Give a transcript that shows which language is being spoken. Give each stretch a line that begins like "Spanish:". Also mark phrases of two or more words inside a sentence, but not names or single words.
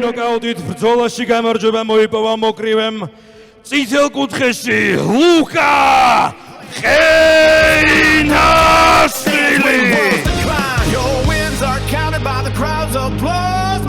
Georgian: ვარაუდით ბრძოლაში გამარჯვება მოიპოვა მოკრივემ წითელ კუთხეში ლუკა ხეინაშვილი.
English: Your wins are counted by the crowd's applause.